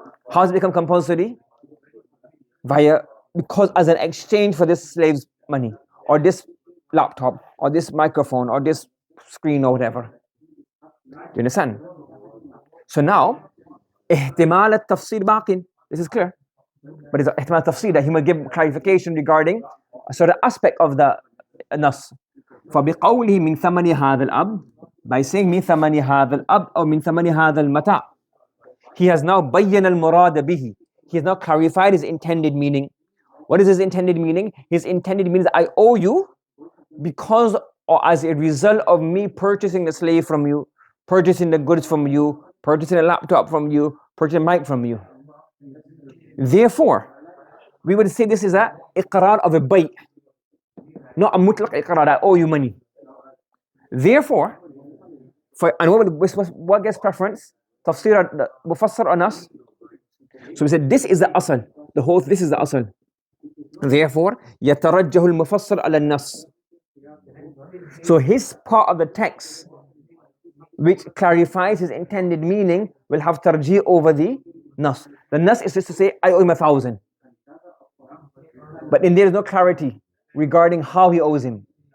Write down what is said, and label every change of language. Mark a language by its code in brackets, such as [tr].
[en] How has it become compulsory? Because as an exchange for this slave's money, or this laptop, or this microphone, or this screen, or whatever. Do you understand? So now, ihtimal al-tafsir baqin. This is clear. But it's ihtimal al-tafsir that he will give clarification regarding a certain aspect of the nas. [ar] فَبِقَوْلِهِ مِنْ ثَمَنِ هَذَا الْأَبْدِ, [en] by saying [ar] مِنْ ثَمَنِ هَذَا الْأَبْدِ or مِنْ ثَمَنِ هَذَا الْمَتَاعِ, [en] he has now [ar] بَيَّنَ الْمُرَادَ بِهِ. [en] He has now clarified his intended meaning. What is his intended meaning? His intended meaning is I owe you because or as a result of me purchasing the slave from you, purchasing the goods from you, purchasing a laptop from you, purchasing a mic from you. Therefore, we would say this is a iqrar of a bay', not a mutlaq iqrar, I owe you money. Therefore, what gets preference? Tafsir, mufassar or nas? So we said this is the asal. This is the asal. [ar] Therefore, يَتَرَجَّهُ الْمُفَسَّرُ عَلَى النَّص. [en] So his part of the text, which clarifies his intended meaning, will have tarjih over the nas. The nas is just to say, I owe him 1,000. But then there is no clarity regarding how he owes him.